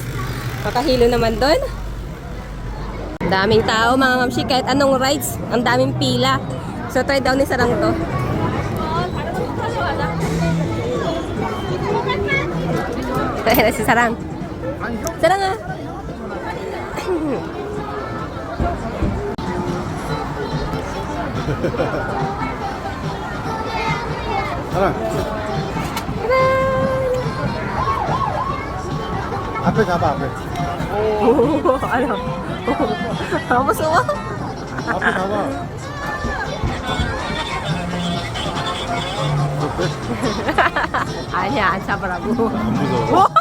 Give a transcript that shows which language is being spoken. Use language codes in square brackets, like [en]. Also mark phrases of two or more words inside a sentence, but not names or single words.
[tl] Makahilo naman doon. Daming tao mga mamshi, kahit anong rides, ang daming pila. So try daw ni Sarang to. Ayan na si Sarang. Sarang ah. [ko] 사랑. 앞에 가봐 앞에. 무서워? 앞에 가봐. 아니야, 안 잡으라고. 안 무서워.